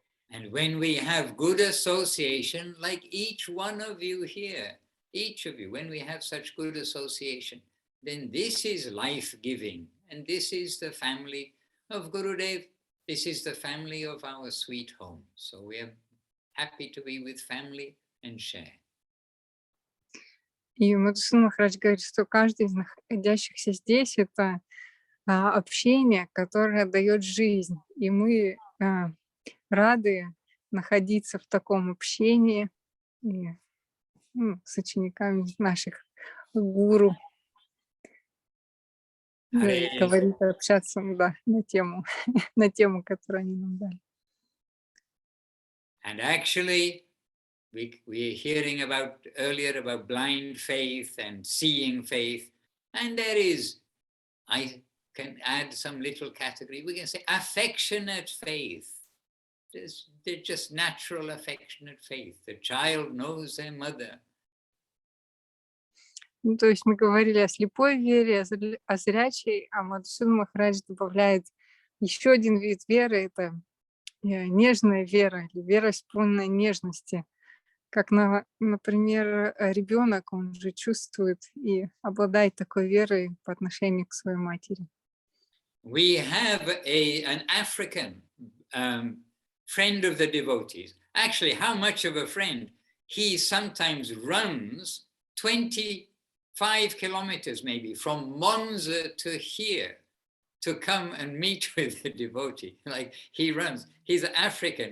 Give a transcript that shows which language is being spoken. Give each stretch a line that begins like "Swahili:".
English: And when we have good association, like each one of you here, each of you, when we have such good association, then this is life-giving. And this is the family of Gurudev. This is the family of our sweet home. So we are happy to be with family and share.
Russian: И Мадхусуданом Махарадж говорит, что каждый из находящихся здесь — это общение, которое дает жизнь. И мы рады находиться в таком общении и, с учениками наших гуру. Говорить, общаться, да, на тему, которую они нам дали.
English: And actually, we are hearing earlier about blind faith and seeing faith. And there is, I can add some little category. We can say affectionate faith. They're just natural affectionate faith. The child knows their mother.
Russian: Ну, то есть мы говорили о слепой вере, о зрячей, а Мадхусуданом Махарадж добавляет еще один вид веры, это нежная вера, или вера, исполненная нежности. Как, например, ребенок, он же чувствует и обладает такой верой по отношению к своей матери.
English: We have an African friend of the devotees. Actually, how much of a friend? He sometimes runs 25 kilometers maybe from Monza to here to come and meet with the devotee. Like he runs. He's African.